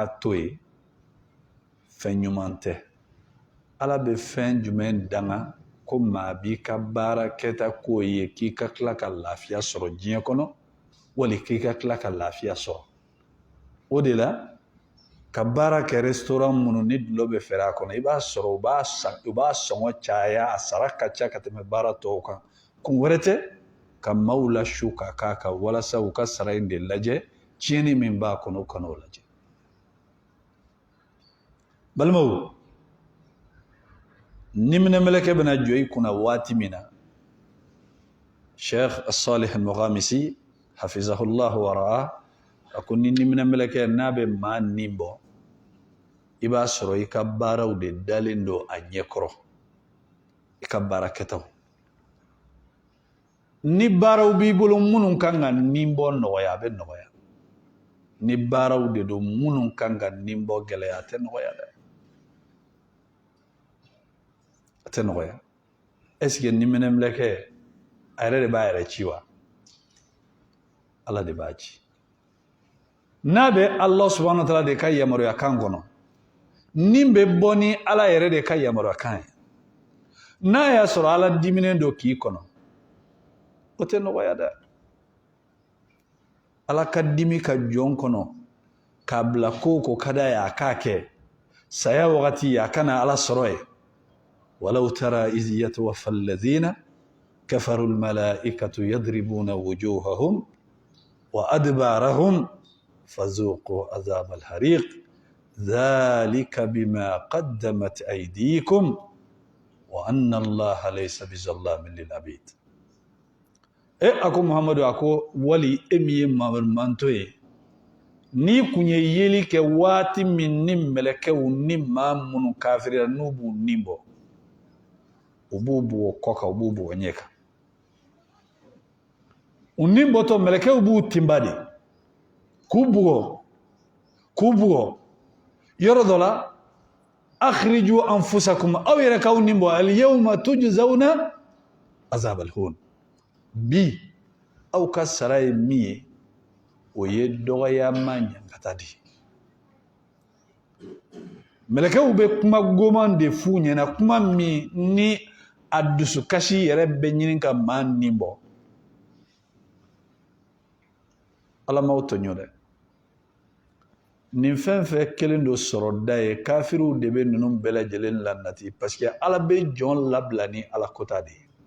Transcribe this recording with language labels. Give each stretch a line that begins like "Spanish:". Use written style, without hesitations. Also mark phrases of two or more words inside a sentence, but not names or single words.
Bambara: to ye fɛn ɲuman tɛ ala bɛ fɛn jumɛn danga ko maa b'i ka baara kɛta k'o ye k'i ka tila ka lafiya sɔrɔ diɲɛ kɔnɔ wali k'i ka tila ka lafiya sɔrɔ o de la ka baara kɛ restaurant minnu ni dulɔ bɛ fɛrɛ a kɔnɔ i b'a sɔrɔ u b'a sɔngɔ caya a sara ka ca ka tɛmɛ baara tɔw kan kun wɛrɛ tɛ ka maaw lasu ka k'a kan walasa u ka sara in de lajɛ tiɲɛni min b'a kɔnɔ u kana o lajɛ balimaw ni minɛmɛlɛkɛ bɛna jɔ i kunna waati min na Sheikh Salih Al-Mughamisi
Arabic: hafizahullah wa ra'a
Bambara: a ko ni minɛmɛlɛkɛ n'a bɛ maa nin bɔ i b'a sɔrɔ i ka baaraw de dalen don a ɲɛkɔrɔ i ka baara kɛtaw ni baaraw b'i bolo minnu kan ka nin bɔ nɔgɔya a bɛ nɔgɔya ni baaraw de don minnu kan ka nin bɔ gɛlɛya a tɛ nɔgɔya dɛ a tɛ nɔgɔya
French: est-ce que
Bambara: ni minɛmɛlɛkɛ a yɛrɛ de b'a yɛrɛ ci wa ala de b'a ci n'a bɛ Allah
Arabic: subhanahu wa ta'ala
Bambara: de ka yamaruya kan kɔnɔ nin bɛ bɔ ni ala yɛrɛ de ka yamaruya kan ye n'a y'a sɔrɔ ala diminen don k'i kɔnɔ o tɛ nɔgɔya dɛ ala ka dimi ka jɔn kɔnɔ k'a bila ko ko ka d'a ye a k'a kɛ saya wagati a kana ala sɔrɔ ye
Arabic: ولو ترى إذ يتوفى الذين كفروا الملائكة يضربون وجوههم وأدبارهم فذوقوا عذاب الحريق ذلك بما قدمت أيديكم وأن الله ليس بظلام للعبيد أكو محمد أكو ولي إمي مانتوي
Bambara: ni kun ye yeli kɛ waati min ni mɛlɛkɛw ni maa minnu kafirira n'u b'u nin bɔ u b'u bugɔ kɔ kan u b'u bugɔ ɲɛ kan u nin bɔtɔ mɛlɛkɛw b'u tinba de k'u bugɔ yɔrɔ dɔ la
Arabic: أخرجوا أنفسكم
Bambara: aw yɛrɛ k'aw nin bɔ
Arabic: اليوم تجزون عذاب الهون
Bambara: bi aw ka sara ye min ye o ye dɔgɔyama ɲankata de mɛlɛkɛw bɛ kuma goman de f'u ɲɛna kuma min ni a dusukasi yɛrɛ bɛ ɲini ka maa nin bɔ ala m'aw tɔɲɔ dɛ nin fɛn fɛn kelen do sɔrɔ da ye kafiriw de bɛ ninnu bɛɛ lajɛlen lanati
French: parce que
Bambara: ala bɛ jɔn labila ni ala kota de ye